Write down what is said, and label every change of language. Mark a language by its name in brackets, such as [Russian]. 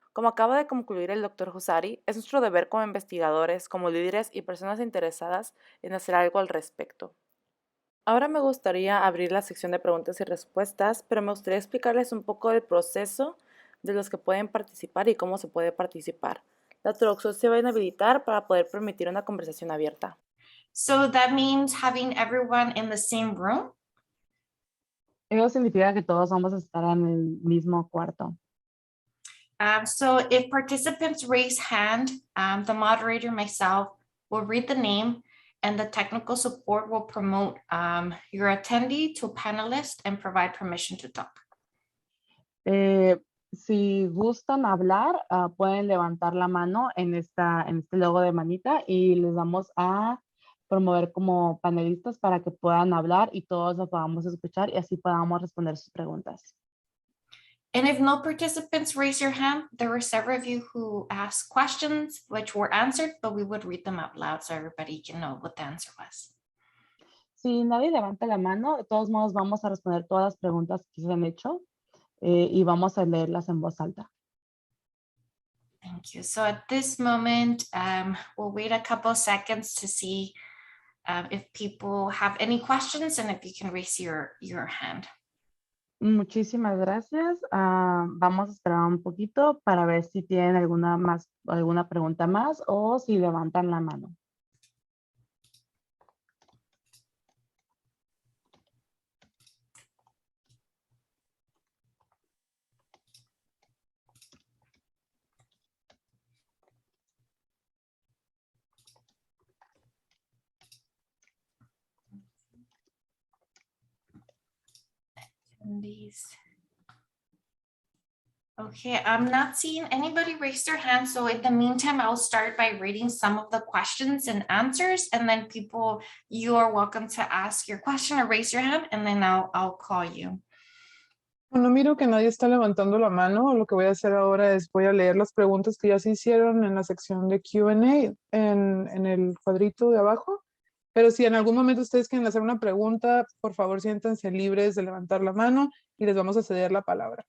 [Spanish] Como acaba de concluir el doctor Husari, es nuestro deber como investigadores, como líderes y personas interesadas en hacer algo al respecto. Ahora me gustaría abrir la sección de preguntas y respuestas, pero me gustaría explicarles un poco del proceso de los que pueden participar y cómo se puede participar. La traducción se va a inhabilitar para poder permitir una conversación abierta. [English] So that means having everyone in the same room. [Spanish] Eso significa que todos vamos a estar en el mismo cuarto. [English] So if participants raise hand, the moderator, myself, will read the name and the technical support will promote your attendee to a panelist and provide permission to talk. [Spanish] Si gustan hablar, pueden levantar la mano en este logo de manita y les vamos a promover como panelistas para que puedan hablar y todos lo podamos escuchar y así podamos responder sus preguntas. [English] And if no participants raise your hand, there were several of you who asked questions which were answered, but we would read them out loud so everybody can know what the answer was. [Spanish] Si nadie levanta la mano, de todos modos vamos a responder todas las preguntas que se han hecho y vamos a leerlas en voz alta. [English] Thank you. So at this moment, we'll wait a couple of seconds to see if people have any questions and if you can raise your hand. [Spanish] Muchísimas gracias. Vamos a esperar un poquito para ver si tienen alguna pregunta más o si levantan la mano. [English] Okay, I'm not seeing anybody raise their hand. So in the meantime, I'll start by reading some of the questions and answers, and then people, you are welcome to ask your question or raise your hand, and then I'll call you. [Spanish] Bueno, miro que nadie está levantando la mano. Lo que voy a hacer ahora es voy a leer las preguntas que ya se hicieron en la sección de Q&A en el cuadrito de abajo. Pero si en algún momento ustedes quieren hacer una pregunta, por favor siéntanse libres de levantar la mano y les vamos a ceder la palabra.